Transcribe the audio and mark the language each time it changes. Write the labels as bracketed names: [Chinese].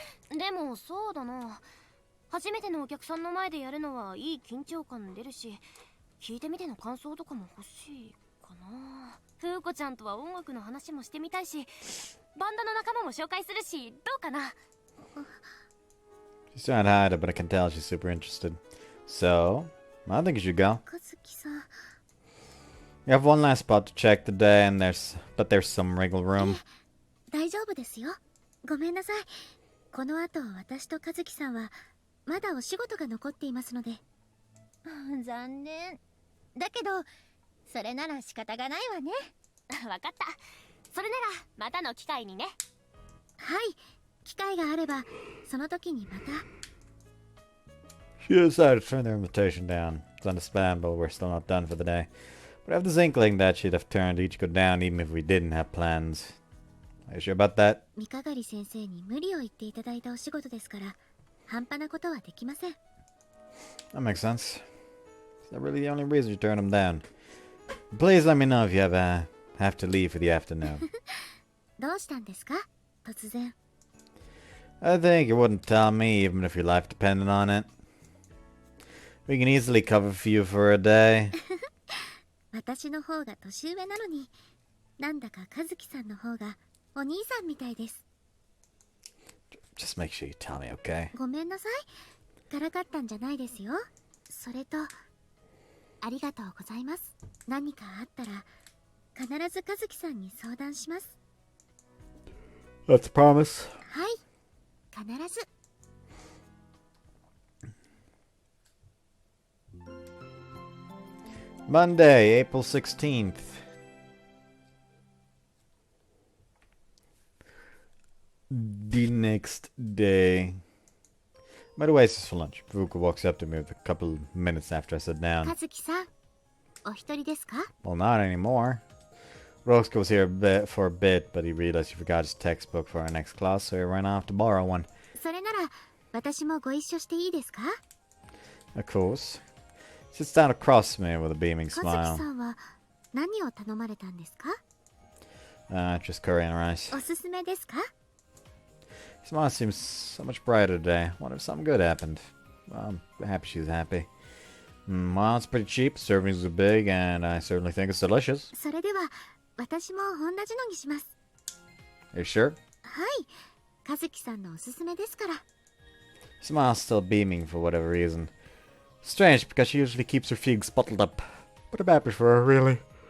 [Japanese] でもそうだな、初めてのお客さんの前でやるのはいい緊張感出るし、聞いてみての感想とかも欲しいかな。風子ちゃんとは音楽の話もしてみたいし、バンドの仲間も紹介するし、どうかな。 [English] She's trying to hide it, but I can tell she's super interested. So, I think you should go. [Japanese] 和樹さん。 [English] You have one last spot to check today, and there's some wriggle room. [Japanese] 大丈夫ですよ。ごめんなさい。この後私と和樹さんはまだお仕事が残っていますので。残念。だけどそれなら仕方がないわね。わかった。それならまたの機会にね。はい、機会があればその時にまた。 [English] She decided to turn their invitation down. It's understandable, we're still not done for the day. But I have this inkling that she'd have turned Ichiko down even if we didn't have plans. Are you sure about that? [Japanese] 三鏡先生に無理を言っていただいたお仕事ですから、半端なことはできません。 [English] That makes sense. Is that really the only reason you turned him down? Please let me know if you have to leave for the afternoon. [Japanese] どうしたんですか？突然。 [English] I think you wouldn't tell me even if your life depended on it. We can easily cover for you for a day. [Japanese] 私の方が年上なのに、なんだか和樹さんの方がお兄さんみたいです。 [English] Just make sure you tell me, okay? [Japanese] ごめんなさい。からかったんじゃないですよ。それと、ありがとうございます。何かあったら、必ず和樹さんに相談します。 [English] That's a promise. [Japanese] はい、必ず。 [English] Monday, April 16th. The next day. By the way, it's just for lunch. Fuuko walks up to me with a couple of minutes after I sit down. [Japanese] 和樹さん、お一人ですか？ [English] Well, not anymore. Roscoe was here for a bit, but he realized he forgot his textbook for our next class, so he ran off to borrow one. [Japanese] それなら、私もご一緒していいですか？ [English] Of course. Sits down across me with a beaming [Japanese] 和樹 [English] smile. [Japanese] さんは何を頼まれたんですか？ [English] Just curry and rice. [Japanese] おすすめですか？ [English] His smile seems so much brighter today. Wonder if something good happened. Well, I'm happy she's happy. Well, it's pretty cheap, servings are big, and I certainly think it's delicious. [Japanese] それでは、私も同じのにします。 [English] Are you sure? [Japanese] はい、和樹さんのおすすめですから。 [English] Smile's still beaming for whatever reason. Strange, because she usually keeps her fugues bottled up. But I'm happy for her, really.